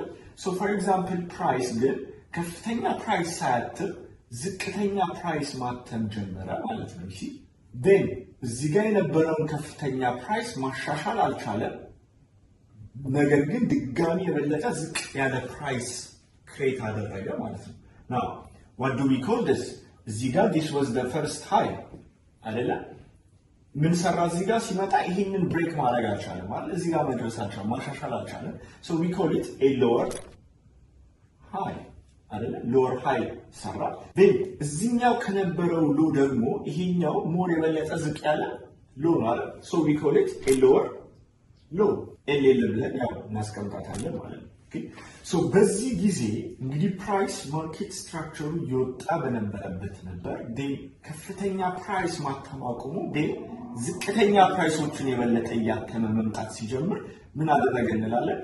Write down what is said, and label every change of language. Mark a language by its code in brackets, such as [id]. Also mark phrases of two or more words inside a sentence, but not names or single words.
[en] So for example [am] ፕራይስ ግን ከፍተኛ ፕራይስ ሳያትም ዝቅተኛ ፕራይስ ማተም ጀመረ ማለት ነው። እሺ ዴን እዚህ ጋር የነበረውን ከፍተኛ ፕራይስ ማሻሻል አልቻለም። ነገር ግን ድጋሚ የበለጠ ዝቅ ያለ ፕራይስ ክሬት አደረገ ማለት ነው። [en] Now what do we call this? [am] እዚህ ጋር [en] this was the first high አይደለ? [am] ምን ሰራ? እዚህ ጋር ሲመጣ ይሄንን ብሬክ ማድረግ አልቻለም ማለት እዚህ ጋር መድረስ አልቻለም፣ ማሻሻል አልቻለም። [en] so we call it a lower high [am] አይደለ? [en] lower high [am] ሰራ። then እዚህኛው ከነበረው ሎ ደግሞ ይሄኛው ሞር የበለጠ ዝቅ ያለ ሎ ማለት [en] so we call it a lower low [am] ኤል ብለን ያው እናስቀምጣታለን ማለት ነው። [en] Okay so [am] በዚህ ጊዜ እንግዲህ ፕራይስ ማርኬት ስትራክቸሩ እየወጣ በነበረበት ነበር። ዴን ከፍተኛ ፕራይስ ማተም አቁሞ ዴን ዝቅተኛ ፕራይሶችን የበለጠ እያተመ መምጣት ሲጀምር ምን አደረገ እንላለን?